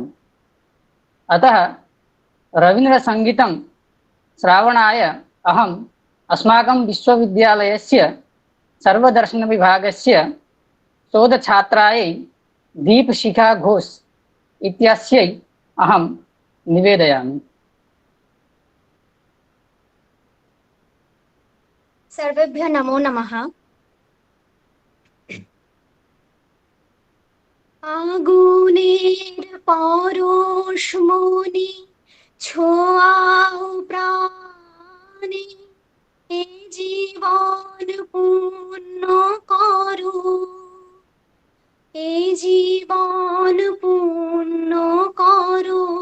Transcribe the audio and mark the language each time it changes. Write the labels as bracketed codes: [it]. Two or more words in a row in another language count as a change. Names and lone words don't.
[sa] अतः रवीन्द्रसङ्गीतं श्रावणाय अहम् अस्माकं विश्वविद्यालयस्य सर्वदर्शनविभागस्य शोधछात्रायै दीपशिखा घोष इत्यस्यै अहं निवेदयामि। सर्वेभ्यः नमो नमः। [bn] আগুনের পরশ মনে ছোঁয়াও প্রাণে, এ জীবন পূর্ণ করো, এ জীবন পূর্ণ করো,